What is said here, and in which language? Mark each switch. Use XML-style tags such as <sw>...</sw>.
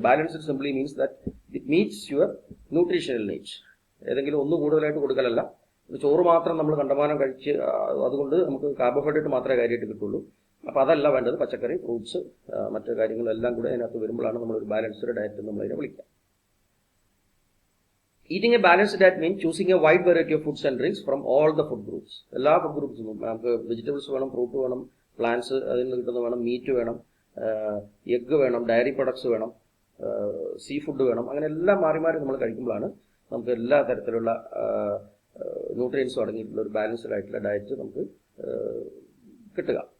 <en>Balanced simply means that it meets your nutritional needs.</en> <ml>ഏതെങ്കിലും ഒന്ന് കൂടുതലായിട്ട് കൊടുക്കലല്ല. ചോറ് മാത്രം നമ്മൾ കണ്ടമാനം കഴിച്ച് അതുകൊണ്ട് നമുക്ക് കാർബോഹൈഡ്രേറ്റ് മാത്രമേ കാര്യമായിട്ട് കിട്ടുള്ളൂ. അപ്പോൾ അതല്ല വേണ്ടത്. പച്ചക്കറി, ഫ്രൂട്ട്സ്, മറ്റു കാര്യങ്ങളെല്ലാം കൂടെ അതിനകത്ത് വരുമ്പോഴാണ് നമ്മളൊരു ബാലൻസ്ഡ് ഡയറ്റ് എന്ന് നമ്മളതിനെ വിളിക്കുക.</ml> <en>Eating a balanced diet means choosing a wide variety of foods and drinks from all the food groups.</en> <ml>എല്ലാ ഫുഡ് ഗ്രൂപ്പ്സും നമുക്ക് വെജിറ്റബിൾസ് വേണം, ഫ്രൂട്ട് വേണം, പ്ലാന്റ്സ് അതിൽ നിന്ന് കിട്ടുന്ന വേണം, മീറ്റ് വേണം, എഗ്ഗ് വേണം, ഡയറി പ്രൊഡക്ട്സ് വേണം, സീ ഫുഡ് വേണം. അങ്ങനെ എല്ലാം മാറി മാറി നമ്മൾ കഴിക്കുമ്പോഴാണ് നമുക്ക് എല്ലാ തരത്തിലുള്ള ന്യൂട്രിയൻസും അടങ്ങിയിട്ടുള്ള ഒരു ബാലൻസ്ഡ് ആയിട്ടുള്ള ഡയറ്റ് നമുക്ക് കിട്ടുക.</ml>